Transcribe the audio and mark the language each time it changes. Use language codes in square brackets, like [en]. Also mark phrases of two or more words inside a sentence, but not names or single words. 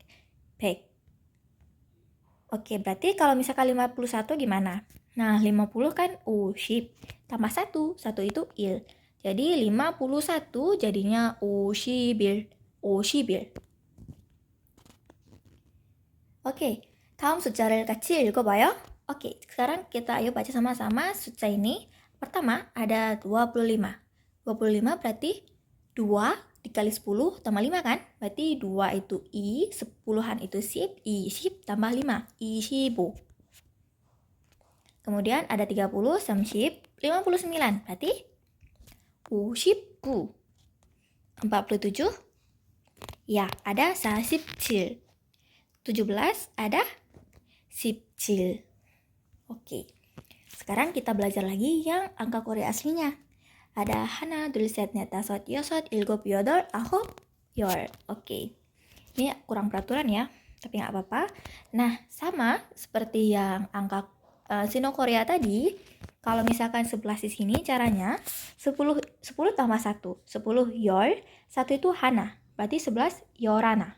[id] Oke, berarti kalau misalkan 51 gimana? Nah, 50 kan uship. Tambah 1, 1 itu il. Jadi 51 jadinya ushibil. Oke, [ko] 다음 숫자를 같이 읽어봐요. [id] Oke, sekarang kita ayo baca sama-sama 숫자 ini. Pertama ada 25. 25 berarti 2 dikali 10 tambah 5 kan? Berarti 2 itu i, 10-an itu sip, [ko] 이 십 [id] tambah 5, [ko] 이 십오. [id] Kemudian ada 30, samsip, 59, berarti 59. 47, ya ada sasipcil. 17 ada sipcil. Oke, sekarang kita belajar lagi yang angka Korea aslinya. [ko] Ada hana, 둘, 셋, 넷, 다섯, 여섯, 일곱, 여덟, 아홉, 열. [id] Oke, ini kurang peraturan ya, tapi nggak apa-apa. Nah, sama seperti yang angka Sino Korea tadi, kalau misalkan 11 di sini caranya 10 tambah 1, 10 열, 1 itu hana, berarti 11 yorana.